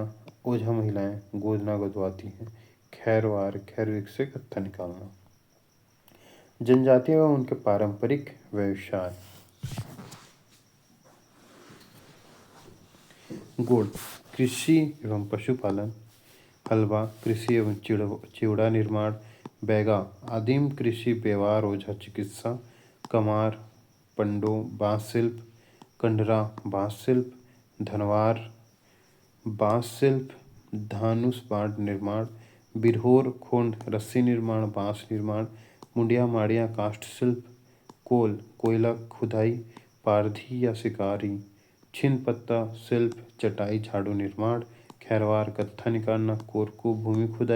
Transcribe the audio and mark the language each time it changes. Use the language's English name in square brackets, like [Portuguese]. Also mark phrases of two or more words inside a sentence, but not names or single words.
[Hindi] ओझा महिलाएं गोदना गोदवाती हैं। खैरवार, खैर से कत्था निकालना। जनजातियाँ एवं उनके पारंपरिक व्यवसाय। गोड़ कृषि एवं पशुपालन। हलवा कृषि एवं चिवड़ा निर्माण। बैगा आदिम कृषि व्यवहार ओझा चिकित्सा। कमार पंडो बांस शिल्प। कंडरा बांस शिल्प। धनवार बांस शिल्प धानुष बाण निर्माण। बिरहोर खोंड रस्सी निर्माण बांस निर्माण। मुंडिया माड़िया काष्ठ शिल्प। कोल कोयला खुदाई पारधी या शिकारी। छिन पत्ता शिल्प चटाई झाड़ू निर्माण। खैरवार गत्था निकालना कोरकू भूमि खुदाई।